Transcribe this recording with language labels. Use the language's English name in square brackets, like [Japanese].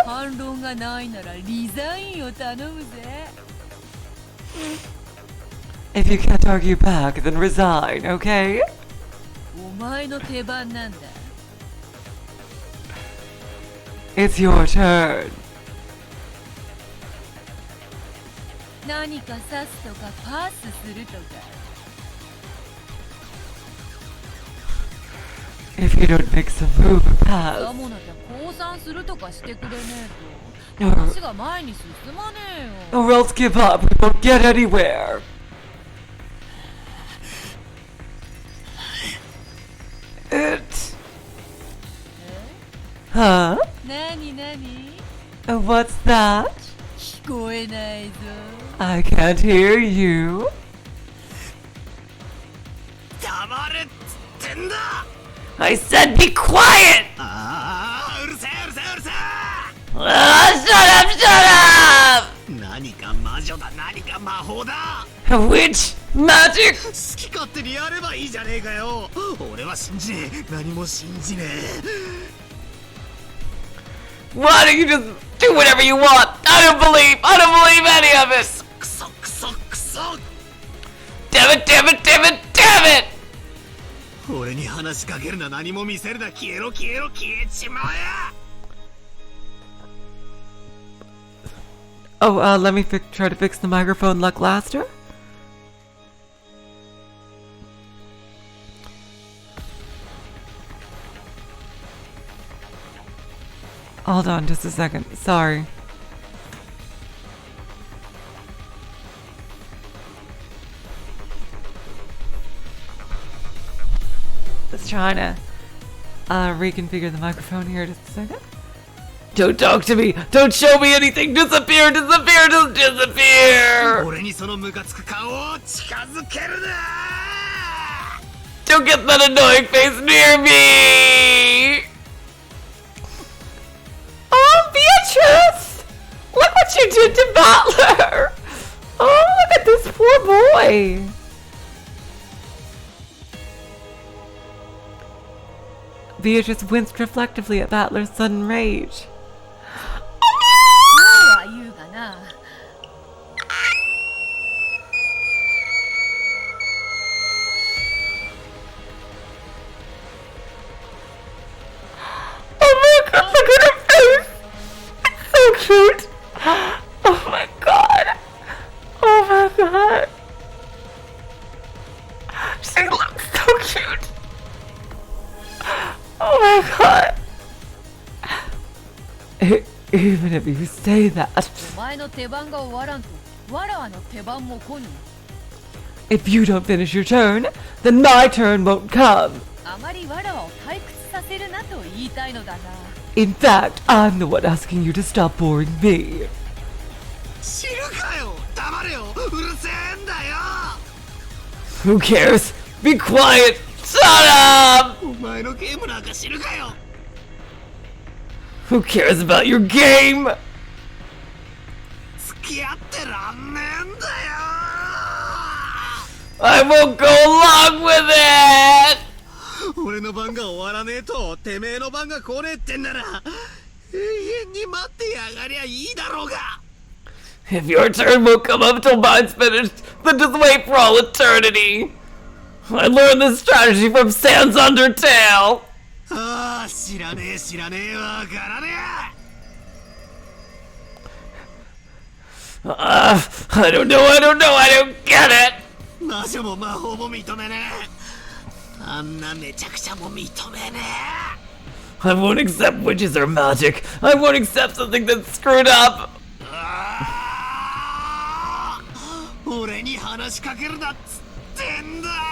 [Japanese] 反論がないならリザインを頼むぜ。 [English] If you can't argue back, then resign, okay? [Japanese] お前の手番なんだ。 [English] It's your turn. [Japanese] 何か刺すとかパスするとか。 [English] If you don't make some move or pass. [Japanese] さもなきゃ降参するとかしてくれねえと話が前に進まねえよ。 [English] Or else give up, we won't get anywhere. Huh? [Japanese] 何何 [English] What's that? [Japanese] 聞こえないぞ。 [English] I can't hear you. [Japanese] 黙れっつってんだ。 [English] I said be quiet! [Japanese] ああ、うるせえうるせえうるせ [English] Shut up, shut up! え。 [Japanese] 何か魔女だ、何か魔法だ。 [English] Witch magic! [Japanese] 好き勝手にやればいいじゃねえかよ。俺は信じねえ、何も信じねえ。 [English] Why don't you just do whatever you want? I don't believe any of it! [Japanese] クソクソクソ。 [English] Damn it, damn it, damn it, damn it! [Japanese] 俺に話しかけるな、何も見せるな、消えろ消えろ消えちまえ。 [English] Oh, let me try to fix the microphone like Laster. Hold on just a second. Sorry. Let's try to reconfigure the microphone here just a second. Don't talk to me! Don't show me anything! Disappear! Disappear! Just disappear! [Japanese] 俺にそのムカつく顔を近づけるな。 [English] Don't get that annoying face near me! Oh, Beatrice! Look what you did to Butler! Oh, look at this poor boy! Beatrice winced reflectively at Butler's sudden rage. [Japanese] そうは言うがな。 [English] Oh my god, look at her face! It's so cute! Oh my god! Oh my god! She looks so cute! Oh my god! Even if you say that, [Japanese] お前の手番が終わらんと、わらわの手番も来ぬ。 [English] if you don't finish your turn, then my turn won't come. [Japanese] あまりわらわを退屈させるなと言いたいのだな。 [English] In fact, I'm the one asking you to stop boring me. [Japanese] 知るかよ、黙れよ、うるせえんだよ。 [English] Who cares? Be quiet! Shut up! [Japanese] お前のゲームなんか知るかよ。 [English] Who cares about your game? [Japanese] 付き合ってらんねえんだよ。 [English] I won't go along with it! [Japanese] 俺の番が終わらねえとてめえの番が来ねえってんなら永遠に待ってやがりゃいいだろうが。 [English] If your turn won't come up till mine's finished, then just wait for all eternity. I learned this strategy from Sans Undertale. [Japanese] ああ、知らねえ知らねえわからねえ。 [English] I don't know, I don't get it. [Japanese] 魔女も魔法も認めねえ。あんなめちゃくちゃも認めね [English] I won't accept witches or magic. I won't accept something that's screwed up. え。 [Japanese] ああ、俺に話しかけるなっつってんだ。